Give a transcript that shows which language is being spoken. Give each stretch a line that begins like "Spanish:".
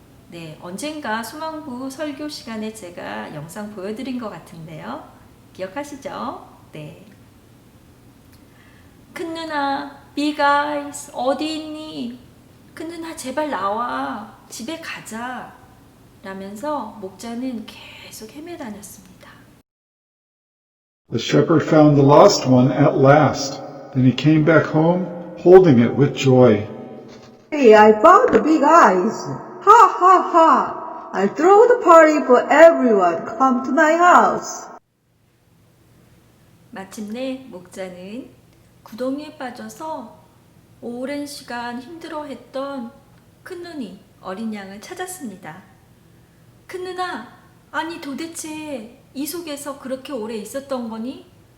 Korean: 네, 언젠가 소망부 설교 시간에 제가 영상 보여드린 것 같은데요. 기억하시죠? 네. 큰 누나, Big Eyes, 어디 있니? 큰 누나 제발 나와. 집에 가자. 라면서 목자는 계속 헤매다녔습니다.
English: The shepherd found the lost one at last. Then he came back home, holding it with joy. Hey, I found the big eyes. Ha ha ha. I'll throw the party for everyone. Come to my house.
Korean: 마침내 목자는 구덩이에 빠져서 오랜 시간 힘들어했던 큰누니 어린 양을 찾았습니다. 큰누나, 아니 도대체 이 속에서 그렇게 오래 있었던 거니?